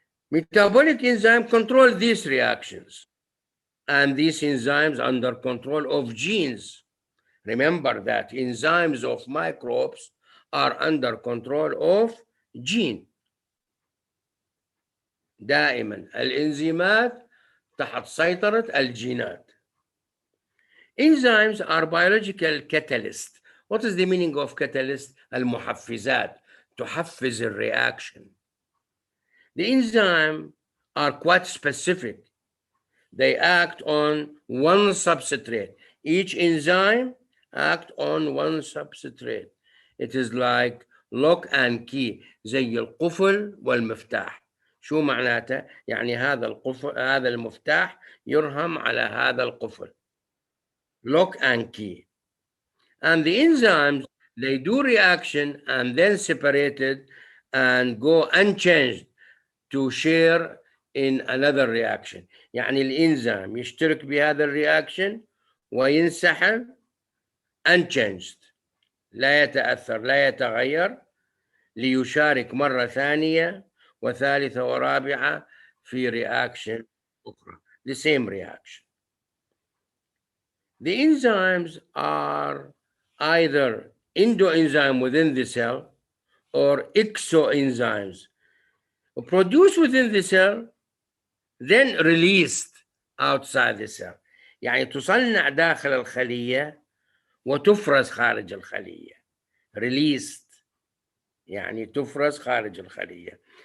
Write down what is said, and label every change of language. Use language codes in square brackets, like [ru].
[en] Metabolic enzyme control these reactions, and these enzymes under control of genes. Remember that enzymes of microbes are under control of gene. [ar] دائما الانزيمات تحت سيطرة الجينات. [en] Enzymes are biological catalysts. What is the meaning of catalyst? [ar] المحفزات. تحفز الreaction. [en] The enzyme are quite specific. They act on one substrate. Each enzyme act on one substrate. It is like lock and key, [ar] زي القفل والمفتاح. شو معناته؟ يعني هذا القفل، هذا المفتاح يرهم على هذا القفل. [en] Lock and key. And the enzymes, they do reaction and then separated and go unchanged to share in another reaction. [ar] يعني الإنزيم يشترك بهذا الرياكشن وينسحب unchanged، لا يتأثر، لا يتغير، ليشارك مرة ثانية وثالثة ورابعة في reaction أخرى. [en] The same reaction. The enzymes are either endoenzyme within the cell or exoenzymes produced within the cell then released outside the cell. [ar] يعني تصنع داخل الخلية وتفرز خارج الخلية. released يعني تفرز خارج الخلية.